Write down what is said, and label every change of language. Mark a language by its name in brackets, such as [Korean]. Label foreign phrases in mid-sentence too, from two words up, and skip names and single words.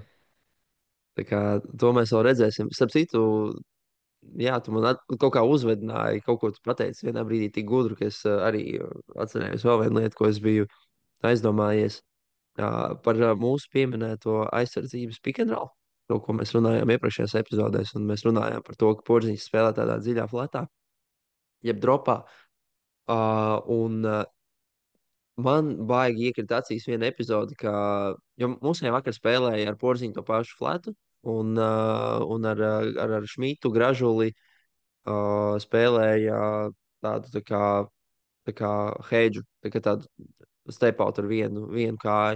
[Latvian] Tā kā to mēs vēl redzēsim. Starp citu, jā, tu man kaut kā uzvedināji, kaut ko tu pateici vienā brīdī tik gudru, ka es arī atcerējos vēl vienu lietu, ko es biju aizdomājies par mūsu pieminēto aizsardzības [English] pick and roll. [Latvian] To, ko mēs runājām iepriekšējās epizodēs, un mēs runājām par to, ka porziņš spēlē tādā dziļā flatā, jeb dropā. Un man baigi iekrita acīs viena epizode, jo mums jau vakar spēlēja ar porziņu to pašu flatu, un ar Šmitu gražuli spēlēja tādu tā kā hedžu, tādu stepautu ar vienu kāju.